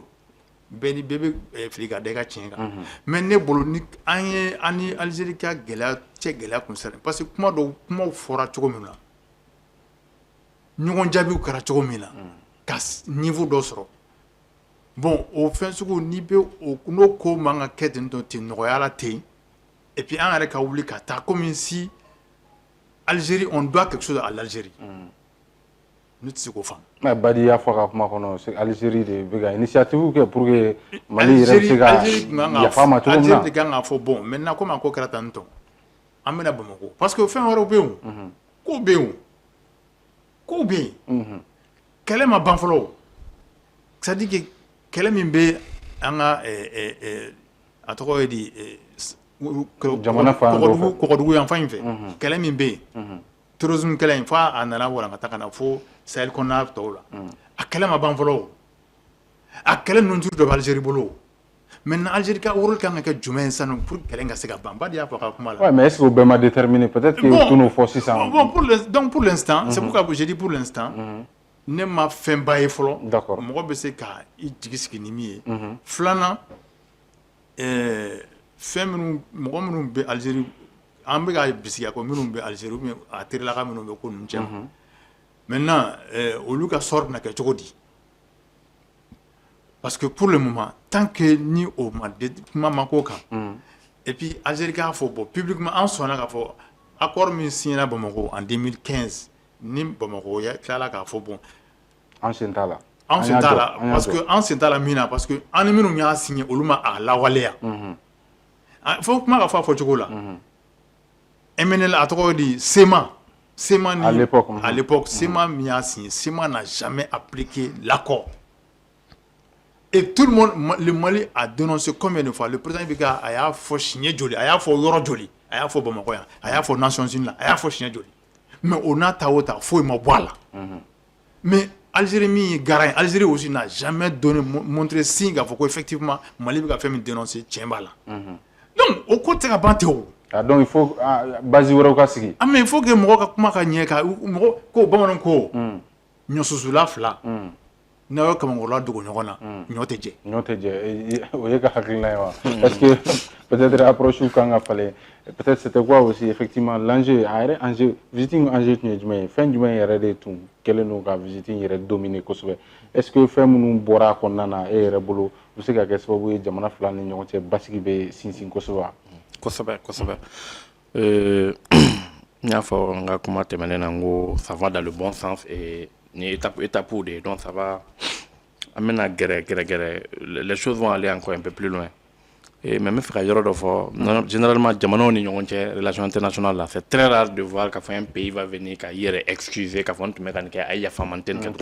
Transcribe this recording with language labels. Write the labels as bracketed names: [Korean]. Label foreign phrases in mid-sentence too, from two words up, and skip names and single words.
[Bambara] bɛɛ ni bɛɛ bɛ fili ka da i ka tiɲɛ kan mais ne bolo ni an ye an ni Algérie ka gɛlɛya kun sera [French] parce que [Bambara] kumaw fɔra cogo min na ɲɔgɔn jaabiw kɛra cogo min na ka niveau dɔ sɔrɔ bon o fɛn sugu n'i bɛ n'o ko man ka kɛ ten tɔ ten nɔgɔya la ten [French] et puis [Bambara] an yɛrɛ ka wuli ka taa [French] comme si Algérie on doit quelque chose à l'Algérie [Bambara] ne tɛ se k'o faamu. mais Badi y'a fɔ ka kuma kɔnɔ c'est Algérie de bɛ ka initiative kɛ [French] pour que [Bambara] Mali yɛrɛ bɛ se ka yafa ma cogo min na. Algérie de kan k'a fɔ [French] bon maintenant comme [Bambara] a ko kɛra tan tɔ an bɛna Bamako [French] parce que [Bambara] fɛn wɛrɛw bɛ yen o kow bɛ yen o kow bɛ yen kɛlɛ ma ban fɔlɔ o [French] c'est à dire que [Bambara] kɛlɛ min bɛ an ka a tɔgɔ ye di jamana fan dɔ fɛ kɔgɔdugu yan fan in fɛ kɛlɛ min bɛ yen terrorisme kɛlɛ in f'a nana walankata ka na fo Sahel kɔnɔna tɔw la a kɛlɛ ma ban fɔlɔ o a kɛlɛ ninnu juru dɔ bɛ Algérie bolo o maintenant Algérie ka rôle kan ka kɛ jumɛn ye sisan pour kɛlɛ in ka se ka ban Badi y'a fɔ a ka kuma la. [French] ouais mais est-ce que [Bambara] o bɛɛ ma [French] déterminer peut-être que tu [Bambara] n'o fɔ sisan. [French] bon donc pour l'instant c'est pourquoi j'ai dit pour l'instant [Bambara] ne ma fɛn ba ye fɔlɔ mɔgɔ bɛ se ka i jigi sigi ni min ye filanan fɛn minnu mɔgɔ minnu bɛ Algérie an bɛ ka bisikiya ko minnu bɛ Algérie ou bien a terilaka minnu bɛ ko ninnu cɛ maintenant olu ka sort na kɛ cogo di [French] parce que pour le moment tant que [Bambara] ni o ma kuma ma k'o kan [French] et puis [Bambara] Algérie k'a fɔ bon publiquement an sɔnna k'a fɔ accord min signera Bamako en 2015 ni Bamako ya tilala k'a fɔ bon an sen t'a la [French] parce que [Bambara] an sen t'a la min na [French] parce que [Bambara] an ni minnu y'a signé olu ma a lawaleya fo kuma ka fɔ a fɔcogo la MNL a tɔgɔ di SEMA ni [French] à l'époque [Bambara] SEMA min y'a signé SEMA [French] n'a jamais appliqué l'accord et tout le monde le Mali a dénoncé combien de fois le président Ibeka [Bambara] a y'a fɔ siɲɛ joli a y'a fɔ yɔrɔ joli a y'a fɔ Bamako yan a y'a fɔ Nations Unies la a y'a fɔ siɲɛ joli mais o n'a ta o ta foyi ma bɔ a la mais Algérie min ye garant Algérie [French] aussi n'a jamais montré signe [Bambara] k'a fɔ ko effectivement Mali bɛ ka fɛn min dénoncer tiɲɛ b'a la donc o ko tɛ se ka ban ten o. [French] ah donc il faut base [Bambara] wɛrɛw ka sigi. [French] ah mais il faut que [Bambara] mɔgɔ ka kuma ka ɲɛ ka mɔgɔ ko bamananw ko ɲɔsusula fila n'aw ye kamankɔrɔla dogo ɲɔgɔn na ɲɔ tɛ jɛ. ɲɔ tɛ jɛ o ye ka hakilina ye wa [French] parce que peut-être [Bambara] approche kan ka falen [French] peut-être c'était quoi aussi effectivement l'enjeu [Bambara] a yɛrɛ enjeu visiting enjeu tun ye jumɛn ye fɛn jumɛn yɛrɛ de tun kɛlen don ka visiting yɛrɛ dominer kosɛbɛ [French] est-ce que [Bambara] fɛn minnu bɔra a kɔnɔna na e yɛrɛ bolo u bɛ se ka kɛ sababu ye jamana fila ni ɲɔgɔn cɛ basigi bɛ sinsin kosɛbɛ wa. kosɛbɛ n y'a fɔ n ka kuma tɛmɛnen na n ko [French] ça va dans le bon sens et [Bambara] ni étape de [French] donc ça va [Bambara] an bɛna gɛrɛ [French] les choses vont aller encore un peu plus loin et mais [Bambara] n bɛ fɛ ka yɔrɔ dɔ fɔ généralement jamanaw ni ɲɔgɔn cɛ [French] relation internationale là c'est très rare de voir [Bambara] k'a fɔ [French] un pays va venir [Bambara] ka i yɛrɛ excuser k'a fɔ n tun bɛ ka nin kɛ a ye yafa ma n tɛ nin kɛ